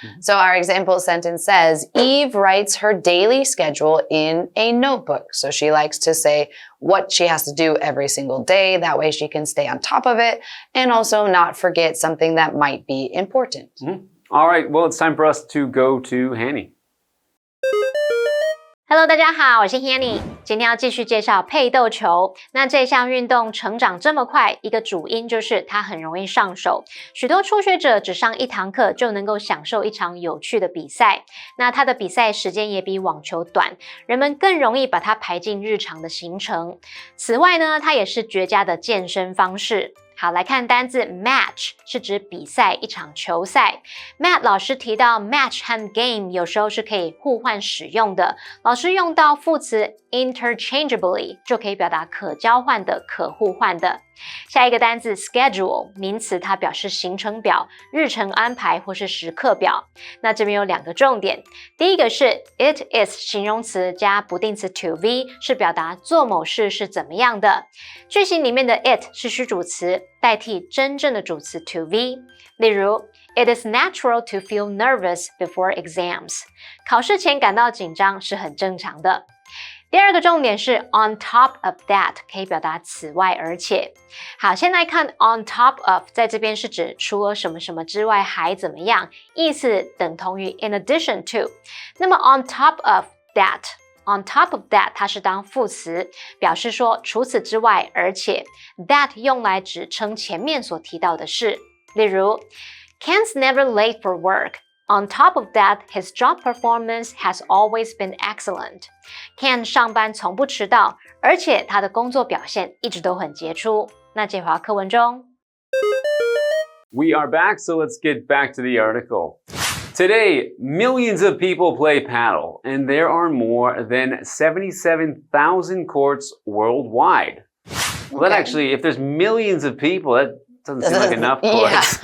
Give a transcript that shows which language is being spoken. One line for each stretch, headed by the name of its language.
English: So our example sentence says, Eve writes her daily schedule in a notebook. So she likes to say what she has to do every single day. That way she can stay on top of it and also not forget something that might be important. All right, well, it's time for us to go to Hanny.Hello，
Chinese: 大家好，我是 Hanny， 今天要继续介绍配斗球。那这项运动成长这么快，一个主因就是它很容易上手。许多初学者只上一堂课就能够享受一场有趣的比赛。那它的比赛时间也比网球短，人们更容易把它排进日常的行程。此外呢，它也是绝佳的健身方式。好，来看单字 match 是指比赛，一场球赛。 Matt 老师提到 match 和 game 有时候是可以互换使用的。老师用到副词 interchangeably 就可以表达可交换的、可互换的。下一个单字 schedule 名词，它表示行程表、日程安排或是时刻表。那这边有两个重点，第一个是 it is 形容词加不定词 to be 是表达做某事是怎么样的。句型里面的 it 是虚主词，代替真正的主词 to be。例如
English: It is natural to feel nervous before exams
Chinese: 考试前感到紧张是很正常的。第二个重点是 on top of that 可以表达此外而且。好，先来看 on top of 在这边是指除了什么什么之外还怎么样，意思等同于
English: in addition to。
Chinese: 那么
English: on top of that，on top of that
Chinese: 它是当副词，表示说除此之外而且 that 用来指称前面所提到的事。
English: 例如 Ken's never late for work.On top of that, his job performance has always been excellent.
Chinese: Ken 上班从不迟到，而且他的工作表现一直都很杰出。那这回课文中
English: We are back, so let's get back to the article. Today, millions of people play paddle, and there are more than 77,000 courts worldwide. Well, that actually, if there's millions of people, that doesn't seem like enough courts.